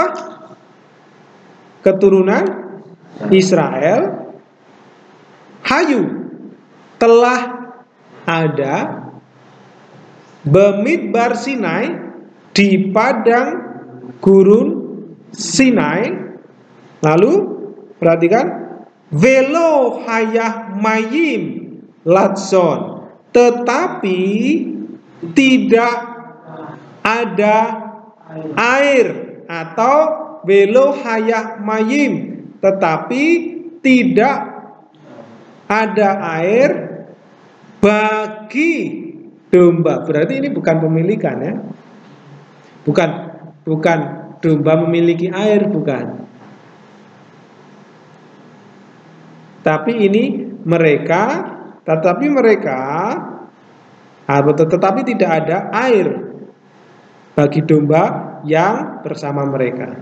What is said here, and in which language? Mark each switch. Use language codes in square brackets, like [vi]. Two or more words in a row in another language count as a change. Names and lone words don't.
[id] Keturunan Israel. Hayu telah ada [he] במדבר סיני, [id] di padang gurun Sinai. Lalu perhatikan, [he] ולא היה מים לצאן, [id] tetapi tidak ada air, atau [he] ולא היה מים, [id] tetapi tidak ada air bagi domba. Berarti ini bukan pemilikan ya. Bukan domba memiliki air, bukan. Tetapi tidak ada air bagi domba yang bersama mereka.